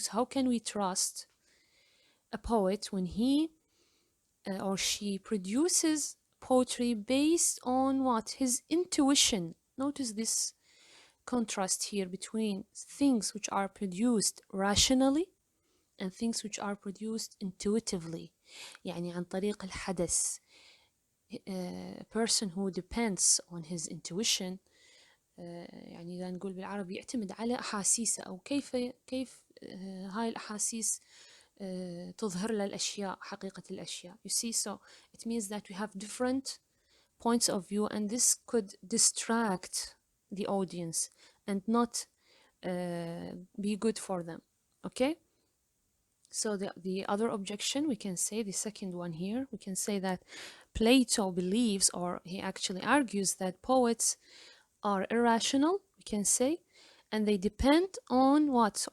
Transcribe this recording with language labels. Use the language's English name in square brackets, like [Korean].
[English] So how can we trust a poet when he or she produces poetry based on what? His intuition. Notice this contrast here between things which are produced rationally and things which are produced intuitively. [Arabic] يعني عن طريق الحدث. [English] A person who depends on his intuition, [Arabic] يعني إذا نقول بالعربي يعتمد على أحاسيسه، أو كيف هاي الأحاسيس تظهر له الأشياء، حقيقة الأشياء. [English] You see, so it means that we have different points of view, and this could distract the audience and not be good for them. Okay? So the other objection, we can say, the second one here, we can say that Plato believes, or he actually argues, that poets are irrational, we can say, and they depend on what?